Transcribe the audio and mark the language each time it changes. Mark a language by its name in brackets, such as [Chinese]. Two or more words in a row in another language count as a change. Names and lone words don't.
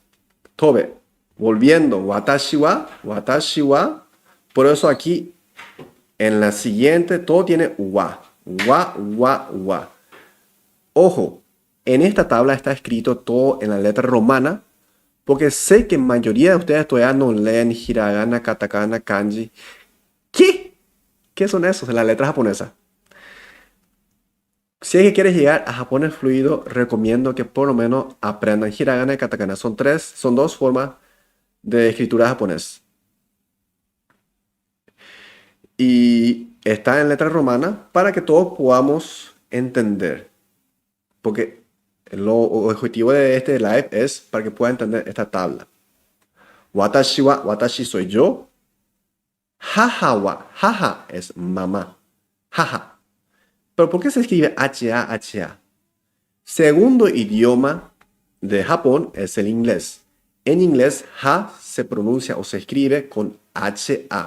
[Spanish] Tobe, volviendo, [Japanese] 私は. [Spanish] Por eso aquí en la siguiente todo tiene wa. Wa. Ojo, en esta tabla está escrito todo en la letra romana, porque sé que mayoría de ustedes todavía no leen hiragana, katakana, kanji. ¿Qué? ¿Qué son esos en la letra japonesa? Si es que quieres llegar a japonés fluido, recomiendo que por lo menos aprendan hiragana y katakana. Son dos formas de escritura japonés. Y está en letra romana para que todos podamos entender. Porque el objetivo de este live es para que puedan entender esta tabla. [Japanese] 私は, [Spanish] watashi soy yo. [Japanese] 母は, [Spanish] haha es mamá. Haha. Pero ¿por qué se escribe H-A? Segundo idioma de Japón es el inglés. En inglés, ha se pronuncia o se escribe con H-A.